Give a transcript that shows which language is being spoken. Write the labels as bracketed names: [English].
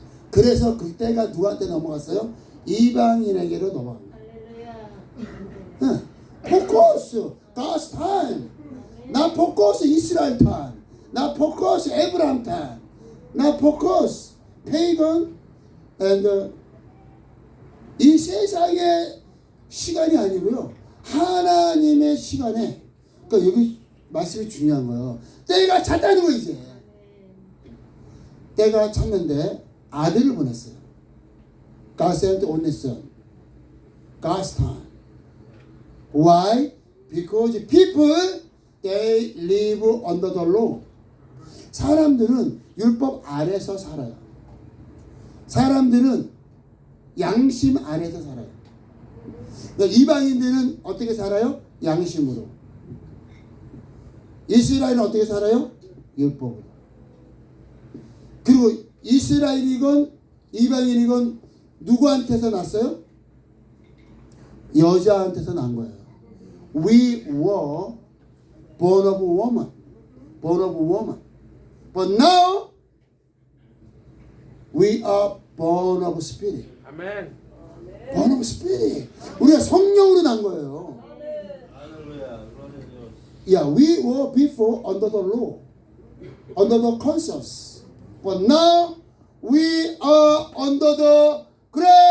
[Korean] 그래서 그 때가 누구한테 넘어갔어요? 이방인에게로 넘어갑니다. [English] 포커스 God's time. 나 포커스 이스라엘 time. 나 포커스 에브라임 time. [Korean] 나 포커스 [English] pagan and [Korean] 이 세상의 시간이 아니고요, 하나님의 시간에. 그러니까 여기 말씀이 중요한 거예요. 때가 찼다는 거. 이제 때가 찼는데 아들을 보냈어요. [English] God sent only Son. God's time. Why? Because people they live under the law. [Korean] 사람들은 율법 아래서 살아요. 사람들은 양심 아래서 살아요. 그러니까 이방인들은 어떻게 살아요? 양심으로. 이스라엘은 어떻게 살아요? 율법으로. 그리고 이스라엘이건 이방인이건 누구한테서 났어요? 여자한테서 난 거예요. [English] We were born of woman. Born of woman. But now we are born of spirit. [Korean] 아멘. [English] born of spirit. [Korean] 우리가 성령으로 난 거예요. [English] Yeah, we were before under the law, under the conscience. But now we are under the grace.